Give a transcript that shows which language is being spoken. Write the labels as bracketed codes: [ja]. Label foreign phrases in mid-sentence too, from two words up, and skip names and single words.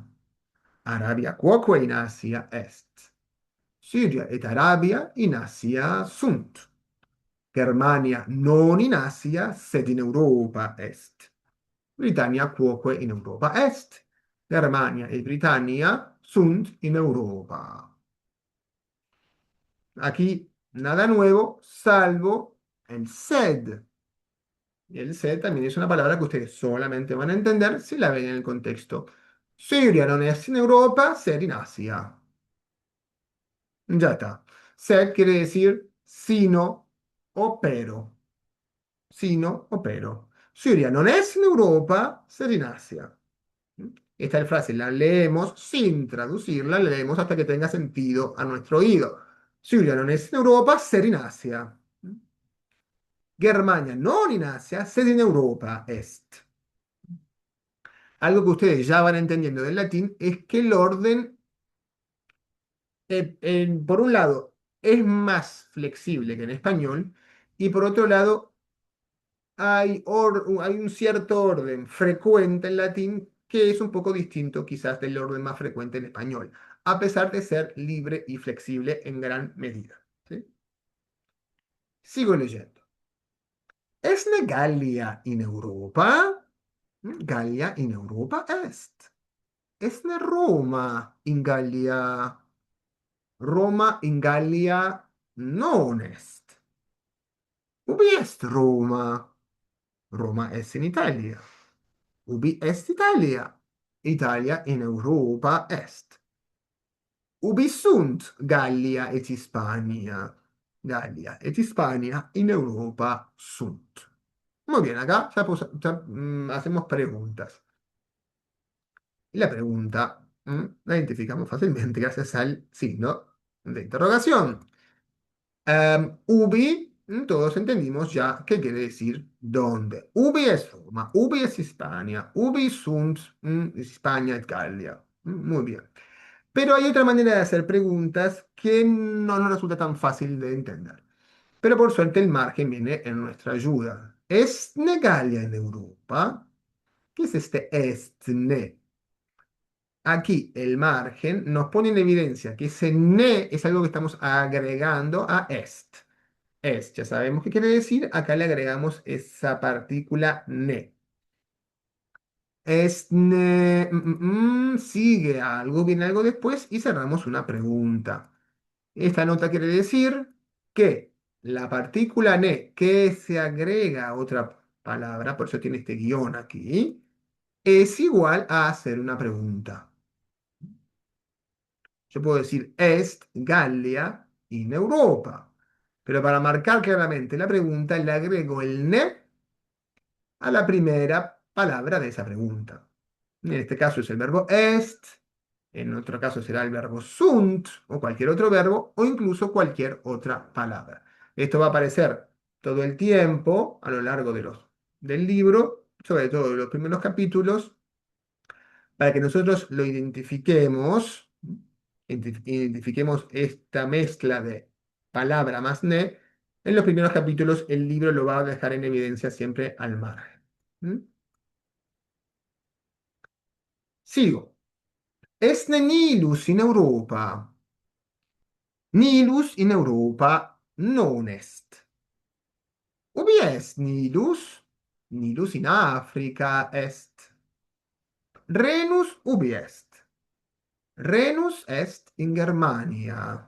[la] Arabia quoque in Asia est. Siria et Arabia in Asia sunt. Germania non in Asia, sed in Europa est. Britannia quoque in Europa est. Germania e Britannia sunt in Europa. [es] Aquí nada nuevo, salvo el sed. Y el sed también es una palabra que ustedes solamente van a entender si la ven en el contexto. [la] Siria non est in Europa, sed in Asia. [es] Ya está. Sed quiere decir sino o pero. Sino o pero. [la] Siria non est in Europa, sed in Asia. [es] Esta frase la leemos sin traducirla, la leemos hasta que tenga sentido a nuestro oído. [la] Siria non est in Europa, sed in Asia. Germania non in Asia, sed in Europa est. [es] Algo que ustedes ya van entendiendo del latín es que el orden, por un lado, es más flexible que en español y por otro lado, hay un cierto orden frecuente en latín que es un poco distinto quizás del orden más frecuente en español, a pesar de ser libre y flexible en gran medida. ¿Sí? Sigo leyendo. [la] ¿Es Gallia in Europa? Gallia in Europa est. ¿Es Roma in Gallia? Roma in Gallia non est. Ubi est Roma? Roma est in Italia. Ubi est Italia? Italia in Europa est. Ubi sunt Gallia et Hispania? Gallia et Hispania in Europa sunt. [es] Muy bien, acá ya hacemos preguntas. Y la pregunta la identificamos fácilmente gracias al signo de interrogación. Ubi, todos entendimos ya qué quiere decir dónde. [la] Ubi es Roma, ubi es Hispania, ubi sunt Hispania et Gallia. [es] Muy bien. Pero hay otra manera de hacer preguntas que no nos resulta tan fácil de entender. Pero por suerte el margen viene en nuestra ayuda. ¿Es Gallia en Europa? ¿Qué es este estne? Aquí el margen nos pone en evidencia que ese ne es algo que estamos agregando a est. Est, ya sabemos qué quiere decir, acá le agregamos esa partícula ne. Est ne, sigue algo, viene algo después y cerramos una pregunta. Esta nota quiere decir que la partícula ne que se agrega a otra palabra, por eso tiene este guión aquí, es igual a hacer una pregunta. Yo puedo decir [la] est Gallia in Europa. [es] Pero para marcar claramente la pregunta, le agrego el ne a la primera palabra de esa pregunta. En este caso es el verbo est, en otro caso será el verbo sunt o cualquier otro verbo o incluso cualquier otra palabra. Esto va a aparecer todo el tiempo a lo largo del libro, sobre todo en los primeros capítulos, para que nosotros lo identifiquemos esta mezcla de palabra más ne. En los primeros capítulos el libro lo va a dejar en evidencia siempre al margen. ¿Mm? Sigo. [la] Esne Nilus in Europa. Nilus in Europa non est. Ubi est Nilus? Nilus in Africa est. Renus ubi est? Renus est in Germania.